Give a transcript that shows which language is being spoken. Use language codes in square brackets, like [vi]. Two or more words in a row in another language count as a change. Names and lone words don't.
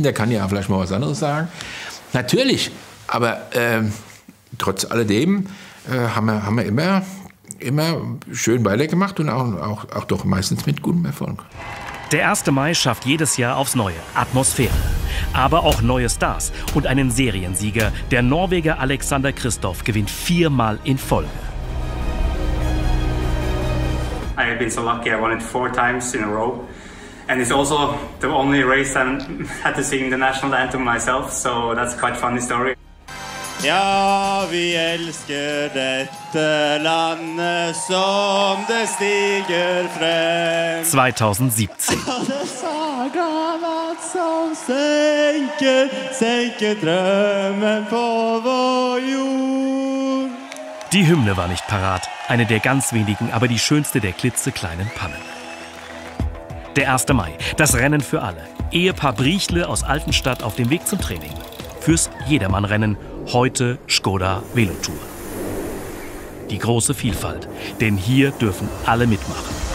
[de] Der kann ja vielleicht mal was anderes sagen. Natürlich, aber trotz alledem haben wir immer schön weitergemacht und auch doch meistens mit gutem Erfolg. Der 1. Mai schafft jedes Jahr aufs Neue Atmosphäre. Aber auch neue Stars und einen Seriensieger. Der Norweger Alexander Kristoff gewinnt 4-mal in Folge. [en] I have been so lucky. I won it 4 times in a row. And it's also the only race I had to sing the national anthem myself, so that's quite a funny story. [no] Ja, vi elsker dette landet som det stiger frem. 2017. Alle sager som senker drømmen på vår jord. [de] Die Hymne war nicht parat. Eine der ganz wenigen, aber die schönste der klitzekleinen Pannen. Der 1. Mai, das Rennen für alle. Ehepaar Briechle aus Altenstadt auf dem Weg zum Training. Fürs Jedermannrennen. Heute Škoda Velotour. Die große Vielfalt, denn hier dürfen alle mitmachen.